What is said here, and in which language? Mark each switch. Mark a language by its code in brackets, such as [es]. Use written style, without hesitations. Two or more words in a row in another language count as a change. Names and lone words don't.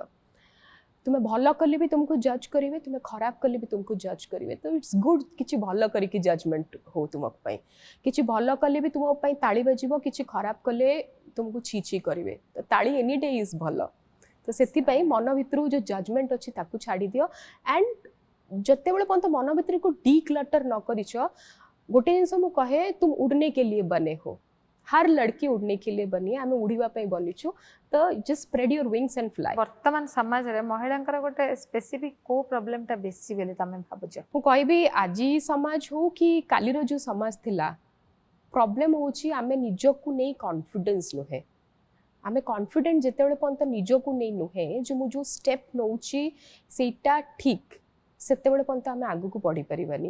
[or] ତୁମେ ଭଲ କଲେ ବି ତୁମକୁ ଜଜ୍ କରିବେ, ତୁମେ ଖରାପ କଲେ ବି ତୁମକୁ ଜଜ୍ କରିବେ, ତ [en] it's good [or] କିଛି ଭଲ କରିକି ଜଜମେଣ୍ଟ ହଉ ତୁମ ପାଇଁ, କିଛି ଭଲ କଲେ ବି ତୁମ ପାଇଁ ତାଳି ବାଜିବ, କିଛି ଖରାପ କଲେ ତୁମକୁ ଛି ଛି କରିବେ, ତ ତାଳି [en] any day is [or] ଭଲ। ତ ସେଥିପାଇଁ ମନ ଭିତରୁ ଯେଉଁ ଜଜମେଣ୍ଟ ଅଛି ତାକୁ ଛାଡ଼ିଦିଅ ଆଣ୍ଡ ଯେତେବେଳେ ପର୍ଯ୍ୟନ୍ତ ମନ ଭିତରକୁ ଡିକ୍ଲଟର ନ କରିଛ, ଗୋଟେ ଜିନିଷ ମୁଁ କହେ ତୁମ [hi] उड़ने के लिए बने हो, हर लड़की उड़ने के लिए बनी है, [or] ଆମ ଉଡ଼ିବା ପାଇଁ ବନିଛୁ, ତ [en] just spread your wings and fly. [or] ବର୍ତ୍ତମାନ ସମାଜରେ ମହିଳାଙ୍କର ଗୋଟେ ସ୍ପେସିଫିକ କୋଉ ପ୍ରୋବ୍ଲେମଟା ବେଶୀ ବୋଲି ତମେ ଭାବୁଛ? ମୁଁ କହିବି ଆଜି ସମାଜ ହଉ କି କାଲିର ଯେଉଁ ସମାଜ ଥିଲା, ପ୍ରୋବ୍ଲେମ ହେଉଛି ଆମେ ନିଜକୁ ନେଇ କନଫିଡେନ୍ସ ନୁହେଁ। ଆମେ କନଫିଡେଣ୍ଟ ଯେତେବେଳେ ପର୍ଯ୍ୟନ୍ତ ନିଜକୁ ନେଇ ନୁହେଁ ଯେ ମୁଁ ଯେଉଁ ଷ୍ଟେପ୍ ନେଉଛି ସେଇଟା ଠିକ୍, ସେତେବେଳେ ପର୍ଯ୍ୟନ୍ତ ଆମେ ଆଗକୁ ବଢ଼ିପାରିବାନି।